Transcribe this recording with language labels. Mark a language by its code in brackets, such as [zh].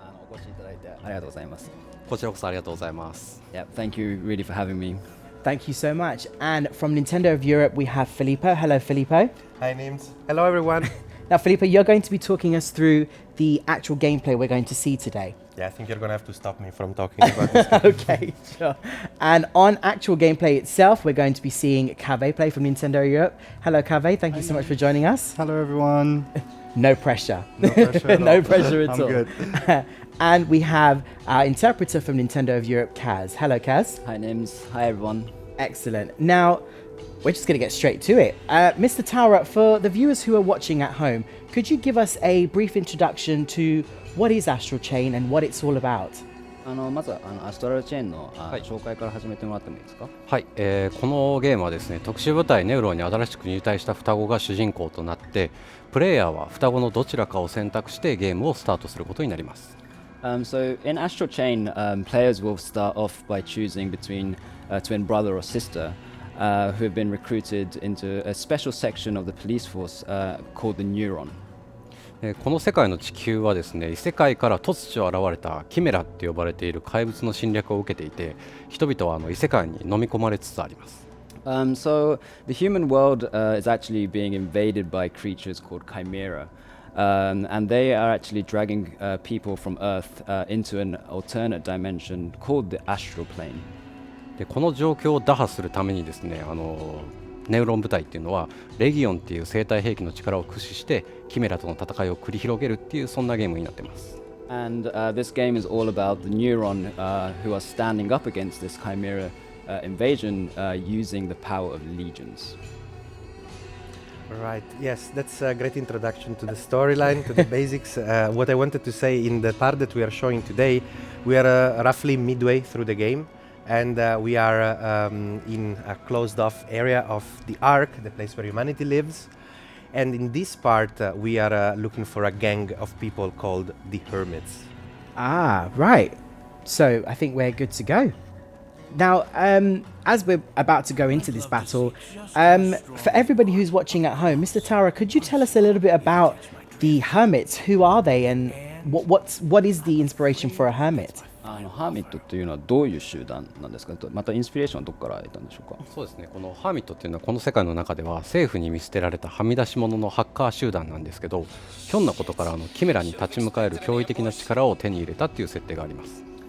[ja] お越しいただいてありがとうございます。こちらこそありがとうございます。 [en] Yeah, thank you really for having me. Thank you so much. And from Nintendo of Europe, we have Filippo. Hello, Filippo. Hi, Nims. Hello, everyone. Now, Filippo, you're going to be talking us through the actual gameplay we're going to see today. Yeah, I think you're going to have to stop me from talking about this. Okay, sure. And on actual gameplay itself, we're going to be seeing Kave play from Nintendo Europe. Hello, Kave. Thank you so much for joining us. Hello, everyone. No pressure. No pressure at all. No pressure at I'm all. good. And we have our interpreter from Nintendo of Europe, Kaz. Hello, Kaz. Hi, Nims. Hi, everyone. Excellent. Now, we're just going to get straight to it. Mr. Taura, for the viewers who are watching at home, could you give us a brief introduction to what is Astral Chain and what it's all about? [ja] まずアストラルチェーンの紹介から始めてもらってもいいですか？はい、このゲームはですね、特殊部隊ネウロに新しく入隊した双子が主人公となって、プレイヤーは双子のどちらかを選択してゲームをスタートすることになります。 [en] So in Astral Chain, players will start off by choosing between a twin brother or sister who have been recruited into a special section of the police force called the Neuron. [ja] この世界の地球はですね、異世界から突如現れたキメラって呼ばれている怪物の侵略を受けていて、人々は異世界に飲み込まれつつあります。 [en] So the human world is actually being invaded by creatures called Chimera. And they are actually dragging people from Earth into an alternate dimension called the astral plane. [ja] でこの状況を打破するためにですね、ネウロン部隊っていうのはレギオンっていう生体兵器の力を駆使してキメラとの戦いを繰り広げるっていうそんなゲームになってます。 [en] And this game is all about the Neuron who are standing up against this Chimera invasion using the power of legions. Right, yes, that's a great introduction to the storyline, to the basics. What I wanted to say in the part that we are showing today, we are roughly midway through the game, and we are in a closed-off area of the Ark, the place where humanity lives. And in this part, we are looking for a gang of people called the Hermits. Ah, right. So I think we're good to go. Now, as we're about to go into this battle, for everybody who's watching at home, Mr. Taura, could you tell us a little bit about the hermits? Who are they and what is the inspiration for a hermit? [ja] ハーミットっていうのはどういう集団なんですか？またインスピレーションはどこから得たんでしょうか？そうですね、このハーミットっていうのはこの世界の中では政府に見捨てられたはみ出し者のハッカー集団なんですけど、ひょんなことからキメラに立ち向かえる驚異的な力を手に入れたっていう設定があります。